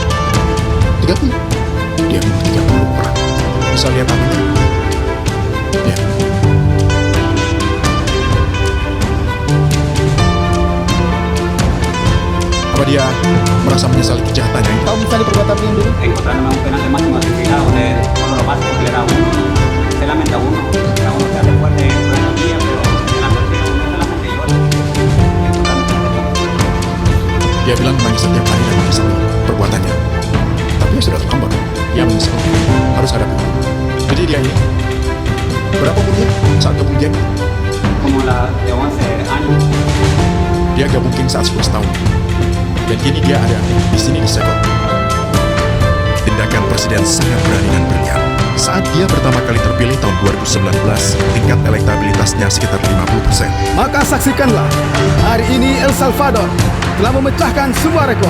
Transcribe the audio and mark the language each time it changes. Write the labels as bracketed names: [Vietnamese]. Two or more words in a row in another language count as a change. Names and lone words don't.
[Indonesian] 30. Dia bunuh 30 orang. Bisa lihat namanya? Ya. Apa dia merasa menyesali kejahatannya itu? Kau menyesali perbuatanmu yang dulu? [Spanish] Encontrándome un penal de máxima actividad donde cuando lo pasa tolera uno, se lamenta uno, cada uno se hace fuerte durante el día, pero en la noche uno se lamenta y llora. [Indonesian] Dia bilang menangis setiap hari dan menyesali perbuatannya. Tapi ya sudah terlambat. Dia menyesal. Harus hadapi. Jadi dia ini berapa umurnya saat gabung geng? [Spanish] Como la de 11 años. [Indonesian] Dia gabung King saat 11 tahun. Dan kini dia ada di sini di Sekot. Tindakan presiden sangat berani dan brilian. Saat dia pertama kali terpilih tahun 2019, tingkat elektabilitasnya sekitar 50%. Maka saksikanlah, hari ini El Salvador telah memecahkan semua rekor.